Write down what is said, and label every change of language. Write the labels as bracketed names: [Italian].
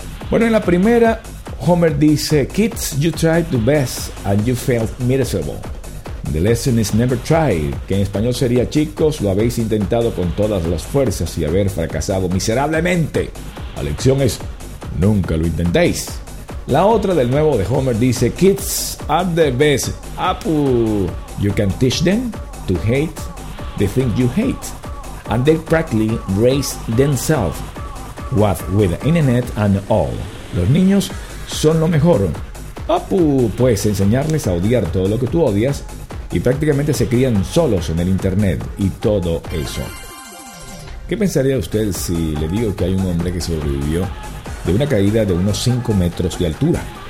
[Spanish] Bueno, en la primera, Homer dice, [English] kids, you tried the best and you failed miserable. The lesson is never try, [Spanish] que en español sería, chicos, lo habéis intentado con todas las fuerzas y haber fracasado miserablemente. La lección es, nunca lo intentéis. La otra del nuevo de Homer dice, [English] kids are the best. Apu, you can teach them to hate the thing you hate. And they practically raise themselves. What with the internet and all. [Spanish] Los niños son lo mejor. Apu, pues enseñarles a odiar todo lo que tú odias. Y prácticamente se crían solos en el internet y todo eso. ¿Qué pensaría usted si le digo que hay un hombre que sobrevivió de una caída de unos 5 metros de altura?